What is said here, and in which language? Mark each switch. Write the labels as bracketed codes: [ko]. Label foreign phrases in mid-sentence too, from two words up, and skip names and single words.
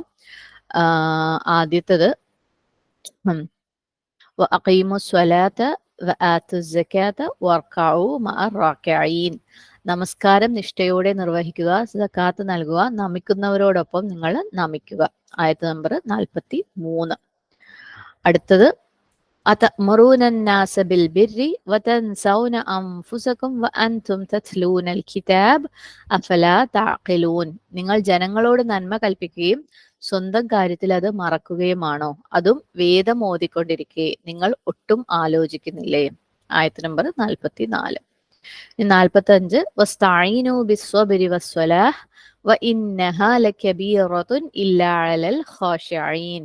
[ml] ആദ്യത്തത് നമസ്കാരം നിഷ്ഠയോടെ നിർവഹിക്കുക, സകാത്ത് നൽകുക, നമിക്കുന്നവരോടൊപ്പം നിങ്ങൾ നമിക്കുക. ആയത്ത് നമ്പർ 43. [ar] അടുത്തത് أتأمرون الناس بالبر وتنسون أنفسكم وأنتم تتلون الكتاب أفلا تعقلون. [ml] നിങ്ങൾ ജനങ്ങളോട് നന്മ കൽപ്പിക്കുകയും സ്വന്തം കാര്യത്തിൽ അത് മറക്കുകയുമാണോ, അതും വേദം ഓതിക്കൊണ്ടിരിക്കെ നിങ്ങൾ ഒട്ടും ആലോചിക്കുന്നില്ലേ. ആയത്ത് നമ്പർ 44. [ar] 45 واستعينوا بالصبر والصلاة وإنها لكبيرة إلا على الخاشعين.